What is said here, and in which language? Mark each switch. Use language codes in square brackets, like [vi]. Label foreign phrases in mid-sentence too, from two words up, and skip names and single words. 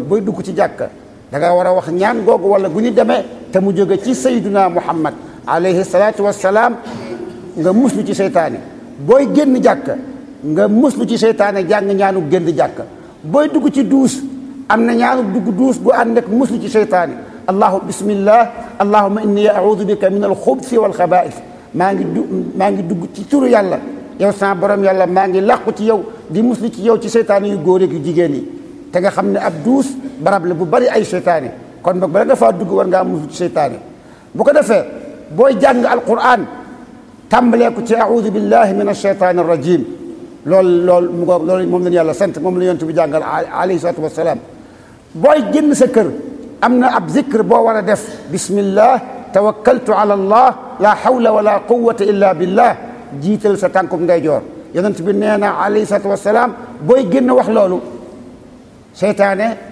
[wo] booy dugg ci jàkka da nga war a wax ñaan googu wala bu ñu demee te mu jóge ci [ar] سيدنا محمد عليه الصلاة والسلام [wo] nga muslu ci seytaane booy génn jàkka nga muslu ci seytaane jàng ñaanu génn jàkka booy dugg ci duus am na ñaanu dugg duus gu ànd ak muslu ci seytaane [ar] بسم الله اللهم إني أعوذ بك من الخبث والخبائث [wo] maa ngi dugg ci turu yàlla yow sama borom yàlla maa ngi làqu ci yow di muslu ci yow ci seytaane yu góor ak yu jigéen yi te nga xam ne ab duus barab la bu bari ay seytaane kon boog bala nga faa dugg war ngaa muslu ci seytaane bu ko defee booy jàng alquran tàmbalee ko ci [ar] أعوذ بالله من الشيطان الرجيم [wo] loolu moom lañu yàlla sant moom la yonent bi jàngal [ar] عليه الصلاة والسلام [wo] booy génn sa kër am na ab zikr boo war a def [ar] بسم الله توكلت على الله لا حول ولا قوة إلا بالله [wo] jiital sa tànkum ndeyjoor yonent bi nee na [ar] عليه الصلاة والسلام [wo] booy génn wax loolu seytaane